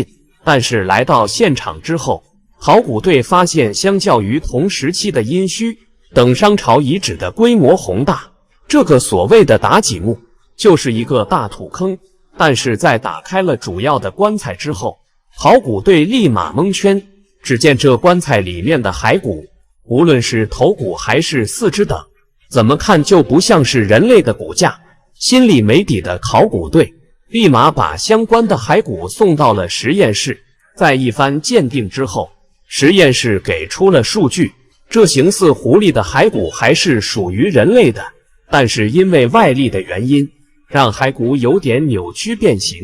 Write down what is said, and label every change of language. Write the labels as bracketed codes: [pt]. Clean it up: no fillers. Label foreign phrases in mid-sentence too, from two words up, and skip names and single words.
[zh] 但是来到現場之後，考古隊發現相較於同時期的殷墟等商朝遺址的規模宏大，這個所謂的妲己墓就是一個大土坑。但是在打開了主要的棺材之後，考古隊立馬蒙圈，只見這棺材裡面的骸骨，無論是頭骨還是四肢等，怎麼看就不像是人類的骨架。心裡沒底的考古隊立馬把相關的骸骨送到了實驗室，在一番鑑定之後，實驗室給出了數據，這形似狐狸的骸骨還是屬於人類的，但是因為外力的原因，讓骸骨有點扭曲變形。